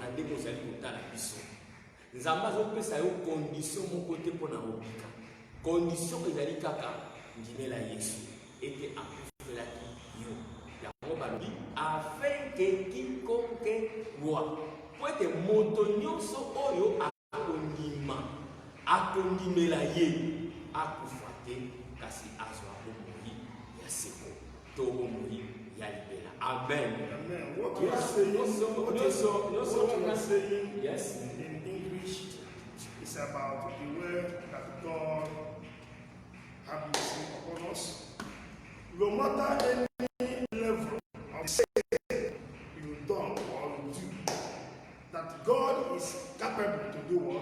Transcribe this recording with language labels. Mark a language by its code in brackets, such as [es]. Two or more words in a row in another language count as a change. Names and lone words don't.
[ln] ndenge ozali kotala biso Nzambe azopesa yo condition moko te mpo na obika condition ezali kaka ndimela Yesu ete akufelaki yo yango balobi [fr] afin que quiconque voit [ln] po ete moto nyonso oyo akondimela ye akufa te kasi azwa bomoi ya seko to bomoi ya libela. Amen. [en] Amen. What you are saying yes. in English is about the way that God have mercy upon us. No matter any level of sin you done or you do, that God is capable to do what?